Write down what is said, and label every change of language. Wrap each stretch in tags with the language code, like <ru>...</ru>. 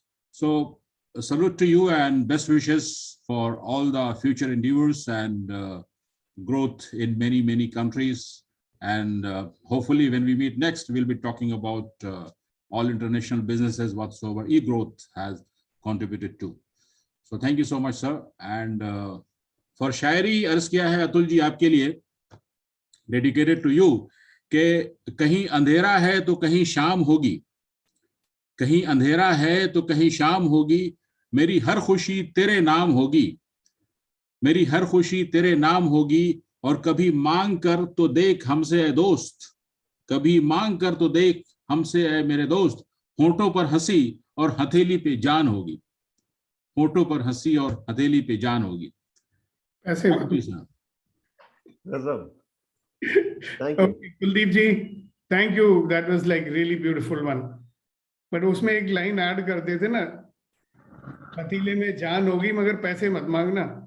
<en>So salute to you and best wishes for all the future endeavors and growth in many, many countries. And hopefully when we meet next, we'll be talking about all international businesses whatsoever Egrowth has contributed to. So thank you so much, sir.</en> <hi>And for शायरी अर्ज किया है अतुल जी आपके लिए,</hi> <en>dedicated to you,</en> <hi>कि कहीं अंधेरा है तो कहीं शाम होगी, कहीं अंधेरा है तो कहीं शाम होगी, मेरी हर खुशी तेरे नाम होगी, मेरी हर खुशी तेरे नाम होगी, और कभी मांग कर तो देख हमसे ऐ दोस्त, कभी मांग कर तो देख हमसे ऐ मेरे दोस्त, होंठों पर हंसी और हथेली पे जान होगी, होंठों पर हंसी और हथेली पे जान होगी. ऐसे</hi> <en>Thank you. Okay, Kuldeep ji, thank you. That was like really beautiful one.</en> <hi>But उसमें एक लाइन ऐड कर देते ना, पतीले में जान होगी मगर पैसे मत मांगना.</hi>